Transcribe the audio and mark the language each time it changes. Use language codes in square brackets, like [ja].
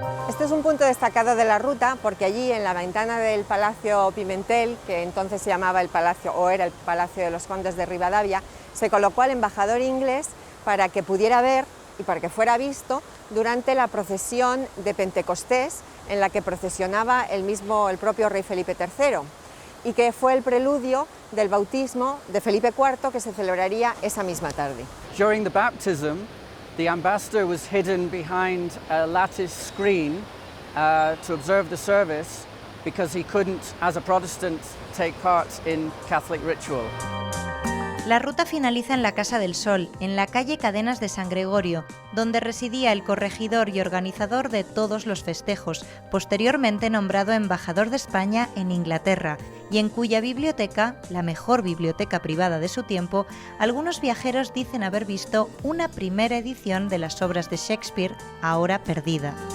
[es] Este es un punto destacado de la ruta porque allí en la ventana del Palacio Pimentel, que entonces se llamaba el Palacio o era el Palacio de los Condes de Rivadavia, se colocó al embajador inglés para que pudiera ver y para que fuera visto durante la procesión de Pentecostés en la que procesionaba el propio rey Felipe III y que fue el preludio del bautismo de Felipe IV que se celebraría esa misma tarde. [en] During the baptism, the ambassador was hidden behind a lattice screen to observe the service because he couldn't, as a Protestant, take part in Catholic ritual. [es] La ruta finaliza en la Casa del Sol, en la calle Cadenas de San Gregorio, donde residía el corregidor y organizador de todos los festejos, posteriormente nombrado embajador de España en Inglaterra, y en cuya biblioteca, la mejor biblioteca privada de su tiempo, algunos viajeros dicen haber visto una primera edición de las obras de Shakespeare, ahora perdida.